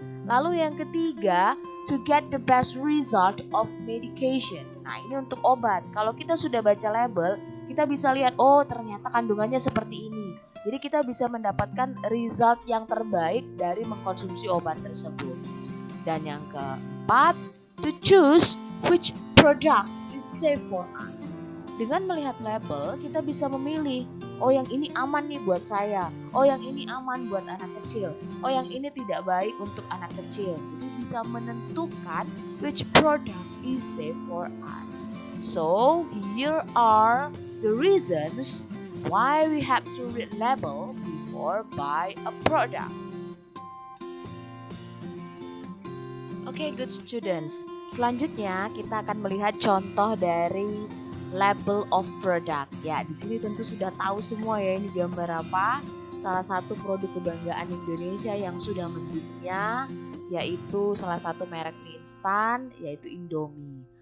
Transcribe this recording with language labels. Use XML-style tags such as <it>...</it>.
<id>Lalu yang ketiga,</id> <en>to get the best result of medication.</en> <id>Nah, ini untuk obat. Kalau kita sudah baca label, kita bisa lihat, oh ternyata kandungannya seperti ini. Jadi kita bisa mendapatkan result yang terbaik dari mengkonsumsi obat tersebut. Dan yang keempat,</id> <en>to choose which product is safe for us.</en> <id>Dengan melihat label, kita bisa memilih, oh yang ini aman nih buat saya, oh yang ini aman buat anak kecil, oh yang ini tidak baik untuk anak kecil. Jadi bisa menentukan</id> <en>which product is safe for us. So, here are the reasons why we have to read label before buy a product. Okay, good students.</en> <id>Selanjutnya kita akan melihat contoh dari label of product. Ya, di sini tentu sudah tahu semua ya ini gambar apa. Salah satu produk kebanggaan Indonesia yang sudah mendunia, yaitu salah satu merek mie instan, yaitu Indomie.</id>